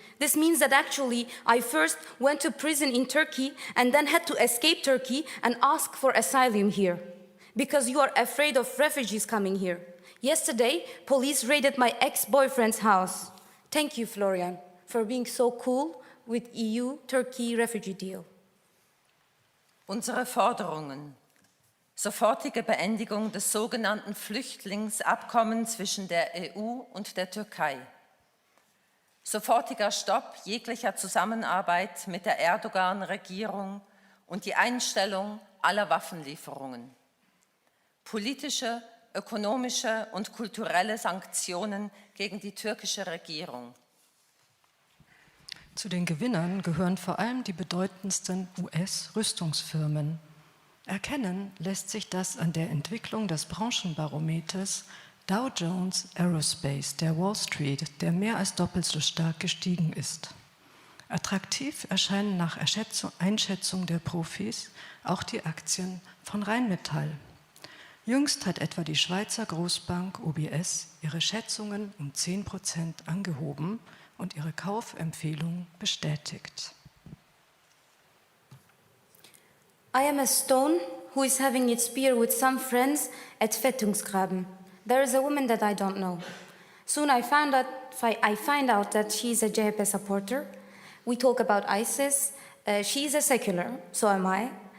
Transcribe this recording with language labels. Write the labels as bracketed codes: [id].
[en] This means that actually I first went to prison in Turkey and then had to escape Turkey and ask for asylum here because you are afraid of refugees coming here. Yesterday, police raided my ex-boyfriend's house. Thank you, Florian, for being so cool with EU-Turkey refugee deal. [de] Unsere Forderungen: sofortige Beendigung des sogenannten Flüchtlingsabkommens zwischen der EU und der Türkei, sofortiger Stopp jeglicher Zusammenarbeit mit der Erdogan-Regierung und die Einstellung aller Waffenlieferungen, politische, ökonomische und kulturelle Sanktionen gegen die türkische Regierung. Zu den Gewinnern gehören vor allem die bedeutendsten US-Rüstungsfirmen. Erkennen lässt sich das an der Entwicklung des Branchenbarometers Dow Jones Aerospace der Wall Street, der mehr als doppelt so stark gestiegen ist. Attraktiv erscheinen nach Einschätzung der Profis auch die Aktien von Rheinmetall. Jüngst hat etwa die Schweizer Großbank UBS ihre Schätzungen um 10% angehoben und ihre Kaufempfehlung bestätigt. [en] I am a stone who is having its beer with some friends at Fettungsgraben. There is a woman that I don't know. Soon I find out that she's a JHP supporter. We talk about ISIS. She's a secular, so am I.